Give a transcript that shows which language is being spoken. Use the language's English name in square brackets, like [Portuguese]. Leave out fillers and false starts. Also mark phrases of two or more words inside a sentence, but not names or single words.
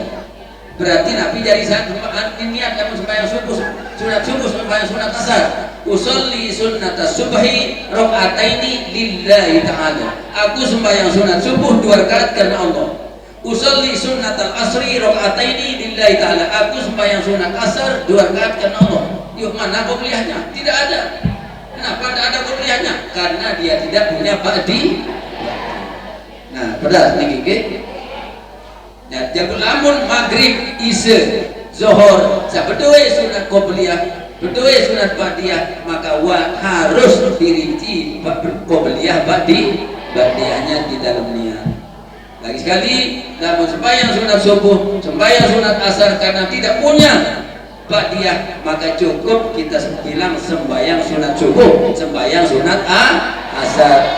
[Indonesian] Berarti Nabi dari saat niat kamu sembahyang subuh, sunat subuh, sembahyang sunat asar. [Arabic] أصلي سنة الصبح ركعتين لله تعالى. [Indonesian] Aku sembahyang sunat subuh 2 rakaat karena Allah. [Arabic] أصلي سنة العصر ركعتين لله تعالى. [Indonesian] Aku sembahyang sunat asar 2 rakaat karena Allah. Yuk, mana qobliyahnya? Tidak ada. Kenapa tidak ada qobliyahnya? Karena dia tidak punya ba'di. Nah, pedas nih gigi. Ya, jabul lamun maghrib, isya, zuhur, sabedue sunat qobliyah, bedue sunat ba'diyah, maka harus dirinci qobliyah ba'diyahnya di dalam niat. Lagi sekali, namun sembahyang sunat subuh, sembahyang sunat asar karena tidak punya ba'diyah, maka cukup kita bilang sembahyang sunat subuh, sembahyang sunat asar.